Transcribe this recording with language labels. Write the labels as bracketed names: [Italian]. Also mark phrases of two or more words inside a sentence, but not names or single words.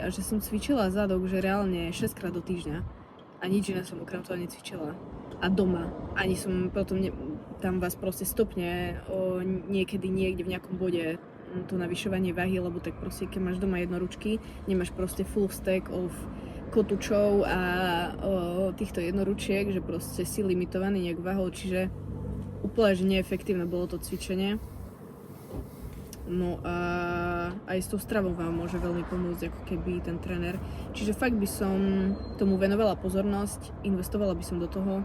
[Slovak] A že som cvičila zadok, že reálne 6 krát do týždňa. A nič iné som okrem toho necvičila. A doma. Ani som potom tam vás proste stopne niekedy niekde v nejakom bode to navyšovanie váhy, lebo tak proste keď máš doma jednoručky, nemáš proste [English] full stack of [Slovak] kotúčov a týchto jednoručiek, že proste si limitovaný nejak váhou, čiže úplne, že neefektívne bolo to cvičenie. No a aj s tou stravou vám môže veľmi pomôcť ako keby ten tréner. Čiže fakt by som tomu venovala pozornosť, investovala by som do toho.